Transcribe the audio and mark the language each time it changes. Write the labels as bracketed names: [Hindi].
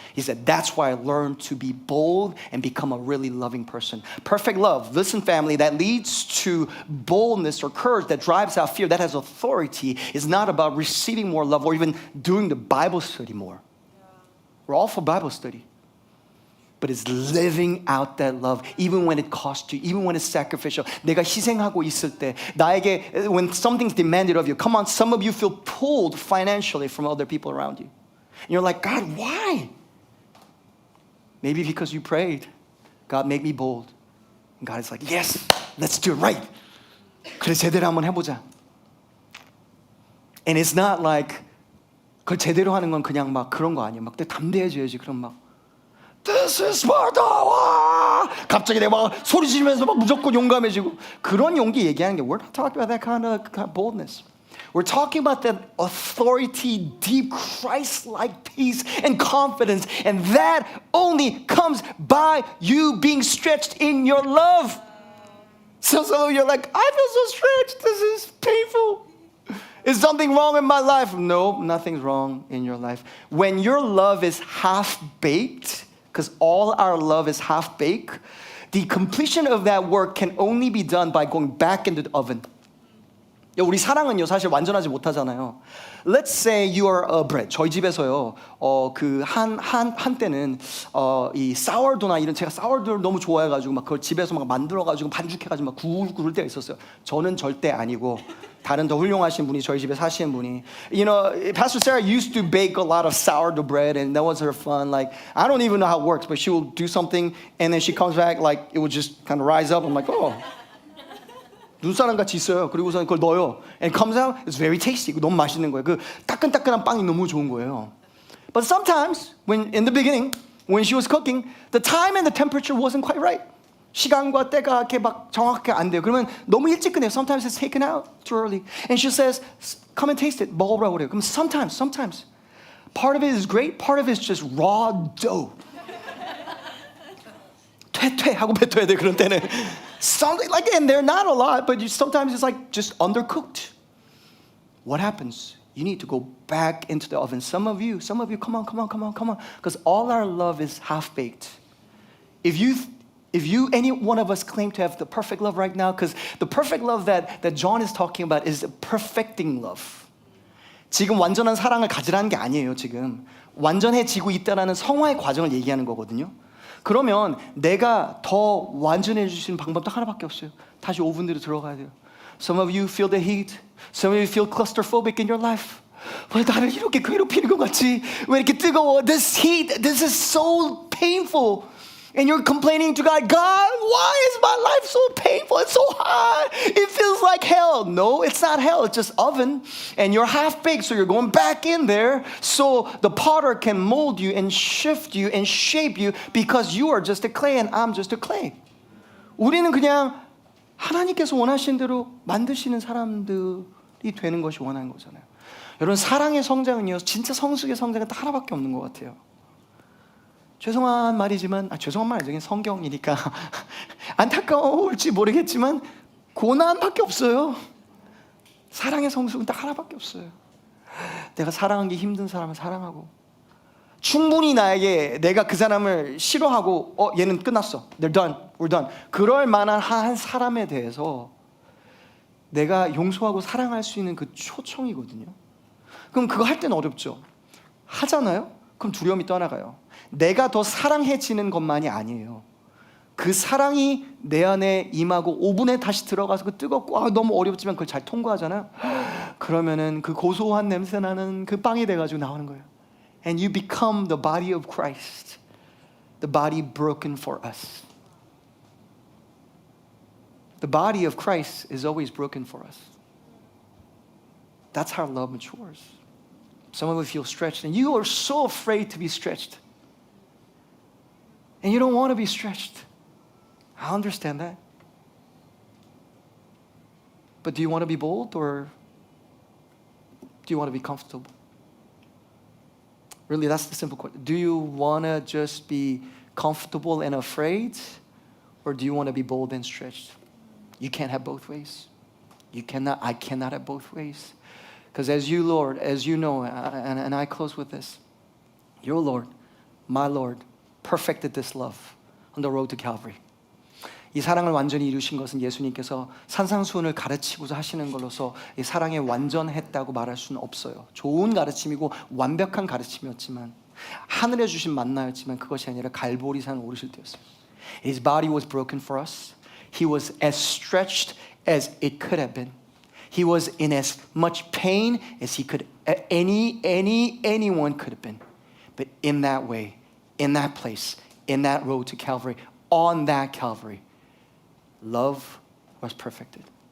[English] He said, that's why I learned to be bold and become a really loving person. Perfect love, listen family, that leads to boldness or courage that drives out fear, that has authority, is not about receiving more love or even doing the Bible study more. We're all for Bible study. But it's living out that love even when it costs you, even when it's sacrificial. [Korean] 내가 희생하고 있을 때 나에게 [English] when something's demanded of you. Come on, some of you feel pulled financially from other people around you. And you're like, God, why? Maybe because you prayed. God, make me bold. And God is like, yes, let's do it right. [Korean] 그래 제대로 한번 해보자. [English] And it's not like [Korean] 그걸 제대로 하는 건 그냥 막 그런 거 아니에요. 막 담대해져야지. 그럼 막 [English] This is Sparta! [Korean] 갑자기 내가 막 소리 지르면서 막 무조건 용감해지고 그런 용기 얘기하는 게 [English] We're not talking about that kind of boldness. We're talking about that authority, deep Christ-like peace and confidence. And that only comes by you being stretched in your love. So some of you are like, I feel so stretched. This is painful. Is something wrong in my life? No, nothing's wrong in your life. When your love is half-baked, because all our love is half-baked, the completion of that work can only be done by going back into the oven. [Korean] 우리 사랑은요 사실 완전하지 못하잖아요. [English] Let's say you are a bread. [Korean] 저희 집에서요 그 한때는 이 사워도나 이런 제가 사워도를 너무 좋아해가지고 막 그걸 집에서 막 만들어가지고 반죽해가지고 막 구울 때가 있었어요. 저는 절대 아니고 다른 더 훌륭하신 분이 저희 집에 사시는 분이 [English] You know, Pastor Sarah used to bake a lot of sourdough bread and that was her fun. Like I don't even know how it works, but she will do something and then she comes back like it would just kind of rise up. I'm like, oh. [Korean] 눈사람 같이 있어요. 그리고서 그걸 넣어요. [English] And it comes out, it's very tasty. [Korean] 너무 맛있는 거예요. 그 따끈따끈한 빵이 너무 좋은 거예요. [English] But sometimes, when in the beginning, when she was cooking, the time and the temperature wasn't quite right. [Korean] 시간과 때가 이렇게 막 정확하게 안 돼요. 그러면 너무 일찍 끝내요. [English] Sometimes it's taken out too early. And she says, come and taste it. [Korean] 먹어보라고 그래요. 그럼 [English] sometimes, part of it is great, part of it is just raw dough. [Korean] 퇴퇴 하고 뱉어야 돼 그런 때는. [English] Something like, and they're not a lot, but sometimes it's like just undercooked. What happens? You need to go back into the oven. Some of you, come on. Because all our love is half-baked. If you, any one of us claim to have the perfect love right now, because the perfect love that John is talking about is a perfecting love. [Korean] 지금 완전한 사랑을 가지라는 게 아니에요, 지금. 완전해지고 있다라는 성화의 과정을 얘기하는 거거든요. 그러면 내가 더 완전해지시는 방법 딱 하나밖에 없어요. 다시 오븐으로 들어가야 돼요. [English] Some of you feel the heat. Some of you feel claustrophobic in your life. [Korean] 왜 나를 이렇게 괴롭히는 것 같지? 왜 이렇게 뜨거워? [English] This heat, this is so painful. And you're complaining to God, God, why is my life so painful? It's so hot. It feels like hell. No, it's not hell. It's just oven. And you're half-baked, so you're going back in there so the potter can mold you and shift you and shape you because you are just a clay and I'm just a clay. [Korean] 우리는 그냥 하나님께서 원하시는 대로 만드시는 사람들이 되는 것이 원하는 거잖아요. 여러분, 사랑의 성장은요, 진짜 성숙의 성장은 딱 하나밖에 없는 것 같아요. 죄송한 말이지만 죄송한 말 아니죠. 성경이니까 안타까울지 모르겠지만 고난밖에 없어요. 사랑의 성숙은 딱 하나밖에 없어요. 내가 사랑하기 힘든 사람을 사랑하고 충분히 나에게 내가 그 사람을 싫어하고 얘는 끝났어. [English] They're done. We're done. [Korean] 그럴 만한 한 사람에 대해서 내가 용서하고 사랑할 수 있는 그 초청이거든요. 그럼 그거 할 때는 어렵죠. 하잖아요? 그럼 두려움이 떠나가요. 내가 더 사랑해지는 것만이 아니에요. 그 사랑이 내 안에 임하고 오븐에 다시 들어가서 그 뜨겁고 너무 어렵지만 그걸 잘 통과하잖아요. 그러면은 그 고소한 냄새 나는 그 빵이 돼가지고 나오는 거예요. [English] And you become the body of Christ, the body broken for us. The body of Christ is always broken for us. That's how love matures. Some of you feel stretched, and you are so afraid to be stretched. And you don't want to be stretched. I understand that. But do you want to be bold or do you want to be comfortable? Really, that's the simple question. Do you want to just be comfortable and afraid or do you want to be bold and stretched? You can't have both ways. I cannot have both ways. Because as you, Lord, as you know, and I close with this, your Lord, my Lord, perfected this love on the road to Calvary. [Korean] 이 사랑을 완전히 이루신 것은 예수님께서 산상수훈을 가르치고자 하시는 걸로서 이 사랑이 완전했다고 말할 수는 없어요. 좋은 가르침이고 완벽한 가르침이었지만 하늘에 주신 만나였지만 그것이 아니라 갈보리산을 오르실 때였어요. [English] His body was broken for us. He was as stretched as it could have been. He was in as much pain as he could anyone could have been. But in that way, in that place, in that road to Calvary, on that Calvary, love was perfected.